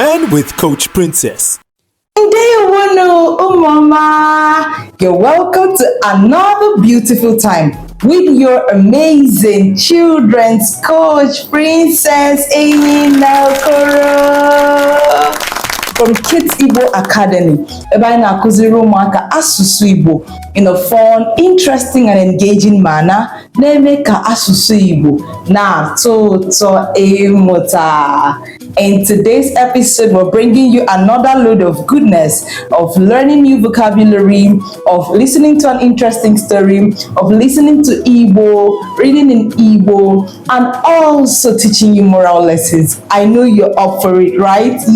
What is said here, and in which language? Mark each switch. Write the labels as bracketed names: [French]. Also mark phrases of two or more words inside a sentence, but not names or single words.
[English] with Coach Princess. Oh mama, you're welcome to another beautiful time with your amazing children's coach, Princess Enyinna-Okoro from Kids Igbo Academy. [Igbo] Ebe anyị na-akụziri ụmụaka asụsụ Igbo [English] in a fun, interesting and engaging manner [Igbo] na-eme ka asụsụ Igbo na-atọ ụtọ ịmụta. [English] In today's episode, we're bringing you another load of goodness, of learning new vocabulary, of listening to an interesting story, of listening to Igbo, reading in Igbo, and also teaching you moral lessons. I know you're up for it, right?